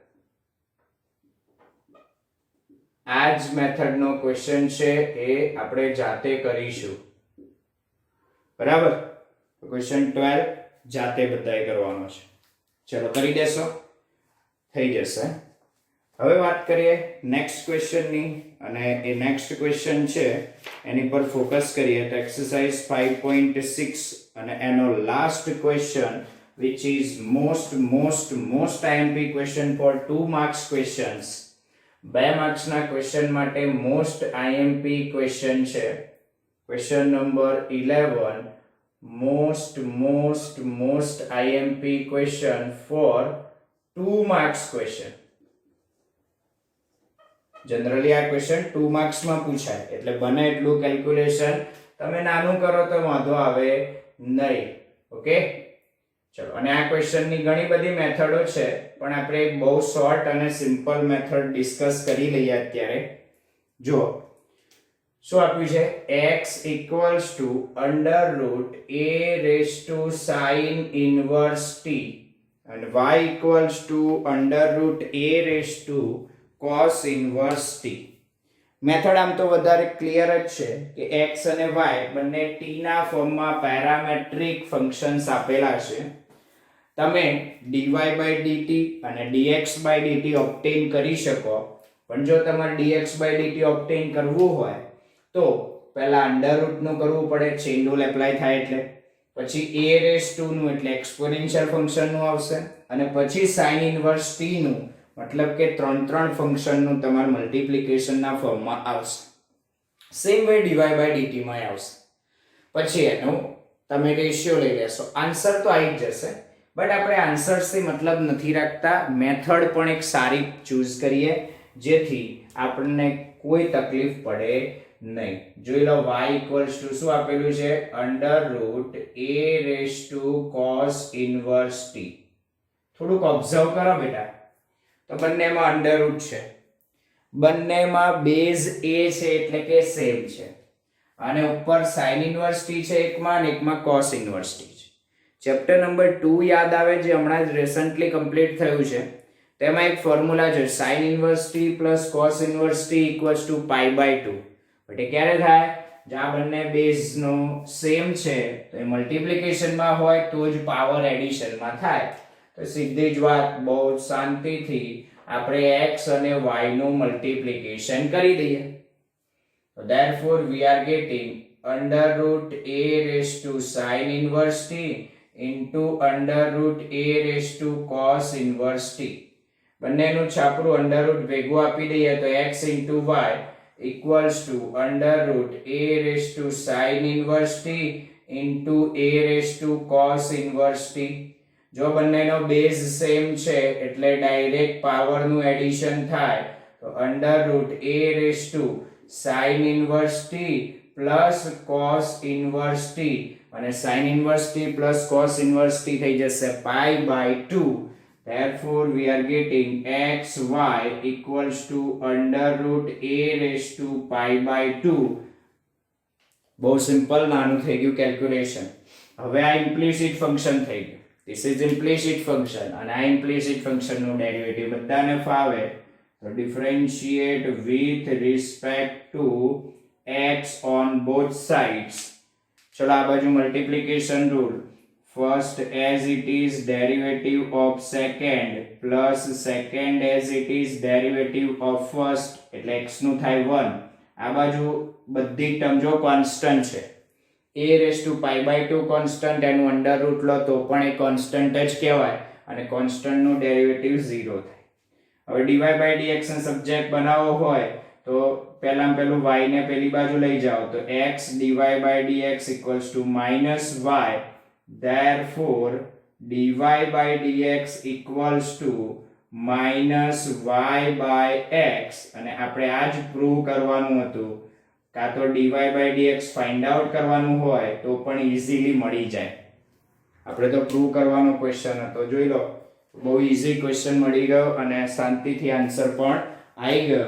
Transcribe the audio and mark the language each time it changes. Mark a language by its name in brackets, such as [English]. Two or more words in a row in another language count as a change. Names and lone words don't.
[Gujarati] આ જ મેથડનો ક્વેશ્ચન છે એ આપણે જાતે કરીશું બરાબર ક્વેશ્ચન 12 જાતે બધાએ કરવાનો છે ચલો કરી દેશો થઈ જશે હવે વાત કરીએ નેક્સ્ટ ક્વેશ્ચનની અને એ [English] next question [Gujarati] છે એની પર ફોકસ કરીએ તો એક્સરસાઇઝ 5.6 અને એનો લાસ્ટ ક્વેશ્ચન [English] which is most IMP question for 2 marks questions [Gujarati] 2 માર્ક્સ ના ક્વેશ્ચન માટે [English] most IMP question [Gujarati] છે [English] question number 11 most IMP question for 2 marks question [Gujarati] જનરલી આ ક્વેશ્ચન 2 માર્ક્સ માં પૂછાય એટલે બને એટલું કેલ્ક્યુલેશન તમે નાનું કરો તો વાંધો આવે નહીં ઓકે ચલો અને આ ક્વેશ્ચનની ઘણી બધી મેથડો છે પણ આપણે બહુ [English] short and simple method discuss [Gujarati] કરી લઈએ અત્યારે જો શું આપ્યું છે x [English] = a raised to sin inverse t and y = a raised to cos inverse t મેથડ [Gujarati] આમ તો વધારે ક્લિયર જ છે કે x અને y બંને t ના ફોર્મમાં [English] parametric functions [Gujarati] આપેલા છે તમે [English] dy by dt [Gujarati] અને [English] dx by dt [Gujarati] ઓબ્ટેન કરી શકો પણ જો તમારે [English] dx by dt [Gujarati] ઓબ્ટેન કરવું હોય તો પહેલા [English] under root [Gujarati] નું કરવું પડે [English] chain rule apply [Gujarati] થાય એટલે પછી [English] a raised to [Gujarati] નું એટલે એક્સ્પોનેન્શિયલ ફંક્શન નું આવશે અને પછી [English] sin inverse t [Gujarati] નું [Hindi] मतलब के [Gujarati] 3 फंक्शन નું તમાર મલ્ટીપ્લિકેશન ના ફોર્મમાં આવશે [English] same way dy by dt [Gujarati] માં આવશે પછી એનો તમે રેશિયો લઈ લેશો આન્સર તો આવી જ જશે બટ આપણે આન્સર્સ થી મતલબ નથી રાખતા મેથડ પણ એક સારી ચૂઝ કરીએ જેથી આપણને કોઈ તકલીફ પડે નહીં જોઈ લો y = શું આપેલું છે [English] √a raised to cos inverse t [Gujarati] થોડુંક ઓબ્ઝર્વ કરો બેટા તો બંનેમાં [English] under root [Gujarati] છે બંનેમાં બેઝ a છે એટલે કે સેમ છે અને ઉપર sin ઇન્વર્સ t છે એકમાં અને એકમાં [English] cos inverse t [Gujarati] છે [English] chapter number 2 [Gujarati] યાદ આવે જે હમણાં જ [English] recently complete [Gujarati] થયું છે તેમાં એક ફોર્મ્યુલા છે [English] sin inverse t + cos inverse t = π/2 [Gujarati] બટ એ ક્યારે થાય જો આ બંને બેઝ નો સેમ છે તો એ મલ્ટીપ્લિકેશન માં હોય તો જ પાવર એડિશન માં થાય. તો સીધી જ વાત, બહુ શાંતિથી આપણે x અને y નું મલ્ટીપ્લિકેશન કરી દઈએ. [English] So therefore we are getting under root a raised to sin inverse t into under root a raised to cos inverse t. [Gujarati] બંનેનું છાપરું અંડર રૂટ ભેગું આપી દઈએ તો [English] x into y equals to under root a raised to sin inverse t into a raised to cos inverse t. [Gujarati] જો બંનેનો બેઝ સેમ છે એટલે ડાયરેક્ટ પાવરનું એડિશન થાય [English] તો અંડર રૂટ a raised to sin inverse t plus cos inverse t અને sin inverse t plus cos inverse t થઈ જશે pi by 2. Therefore we are getting xy equals to under root a raised to pi by 2. [Gujarati] બહુ સિમ્પલ નાનું થઈ ગયું કેલ્ક્યુલેશન. હવે આ ઇમ્પ્લિસિટ ફંક્શન થઈ ગયું. [English] This is implicit function [Gujarati] અને આ [English] implicit function [Gujarati] નું ડેરિવેટિવ બધાને ફાવે તો [English] differentiate with respect to x on both sides. [Gujarati] ચલો આ બાજુ મલ્ટીપ્લિકેશન રૂલ. [English] First as it is derivative of second plus second as it is derivative of first [Gujarati] એટલે x નું થાય 1. આ બાજુ બધી ટર્મ જો કોન્સ્ટન્ટ છે. a raised to pi by 2 કોન્સ્ટન્ટ, એનું અંડર રૂટ લો તો પણ એ કોન્સ્ટન્ટ જ કહેવાય અને કોન્સ્ટન્ટ નું ડેરિવેટિવ 0 થાય. હવે dy by dx ને સબ્જેક્ટ બનાવવો હોય તો પહેલામાં પેલું y ને પેલી બાજુ લઈ જાઓ તો [English] x dy by dx equals to minus y. Therefore dy by dx equals to minus y by x [Gujarati] અને આપણે આ જ પ્રૂવ કરવાનું હતું. કાં તો dy by dx ફાઇન્ડ આઉટ કરવાનું હોય તો પણ ઈઝીલી મળી જાય. આપણે તો પ્રૂવ કરવાનો ક્વેશ્ચન હતો. જોઈ લો, બહુ ઈઝી ક્વેશ્ચન મળી ગયો અને શાંતિથી આન્સર પણ આવી ગયો.